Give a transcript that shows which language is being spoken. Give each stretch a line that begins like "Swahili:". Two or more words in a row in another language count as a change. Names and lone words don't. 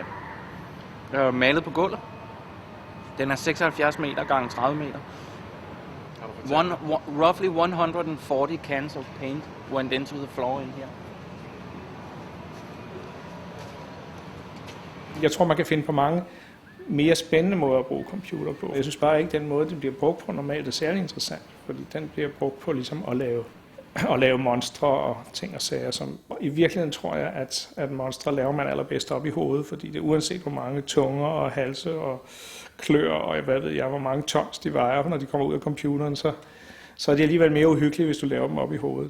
Danish: Malet på gulvet. Den er 76 meter gange 30 meter.
English: Roughly 140 cans of paint went into the floor in here.
Danish: Jeg tror, man kan finde på mange mere spændende måder at bruge computer på. Jeg synes bare ikke, den måde, den bliver brugt på normalt er særlig interessant, fordi den bliver brugt på ligesom at lave monstre og ting og sager, som i virkeligheden tror jeg, at monstre laver man allerbedst op i hovedet, fordi det uanset hvor mange tunger og halse og klør og hvad ved jeg, hvor mange tons de vejer, når de kommer ud af computeren, så er det alligevel mere uhyggeligt, hvis du laver dem op i hovedet.